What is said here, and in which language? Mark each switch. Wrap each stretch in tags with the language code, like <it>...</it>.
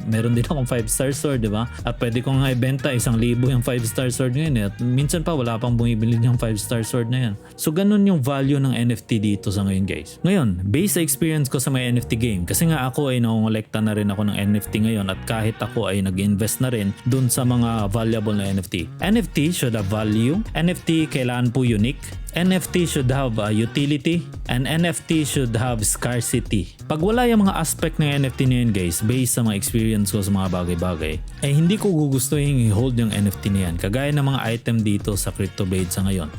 <tl>Meron din akong 5-star sword, di ba? At pwede ko nga ibenta 1,000 yung 5-star sword ngayon. At minsan pa wala pang bumibili ng 5-star sword na yan. So ganun yung value ng NFT dito sa ngayon guys. Ngayon, based sa experience ko sa may NFT game, kasi nga ako ay nangongolekta na rin ako ng NFT ngayon at kahit ako ay nag-invest na rin dun sa mga valuable na NFT.</tl> <en>NFT should have value.</en> <tl>NFT kailangan po unique.</tl> <en>NFT should have utility and NFT should have scarcity.</en> <tl>Pag wala yung mga aspect ng NFT na yun guys, based sa mga experience ko sa mga bagay-bagay, ay hindi ko gugustuhin i-hold yung NFT na yan kagaya ng mga item dito sa CryptoBlades sa ngayon.</tl>